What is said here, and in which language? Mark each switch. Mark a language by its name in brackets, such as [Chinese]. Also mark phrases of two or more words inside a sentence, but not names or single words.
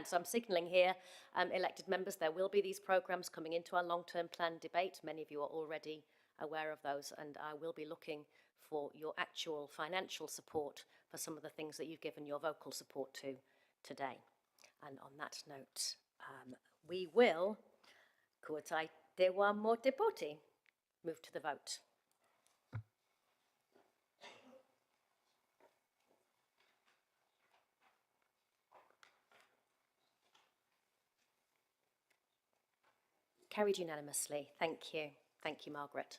[English] So I'm signalling here, elected members, there will be these programmes coming into our long-term plan debate. Many of you are already aware of those, and I will be looking for your actual financial support for some of the things that you've given your vocal support to today. And on that note, we will, [Māori] kua tai te wā mō te poti, [English] move to the vote. Carried unanimously. Thank you. Thank you, Margaret.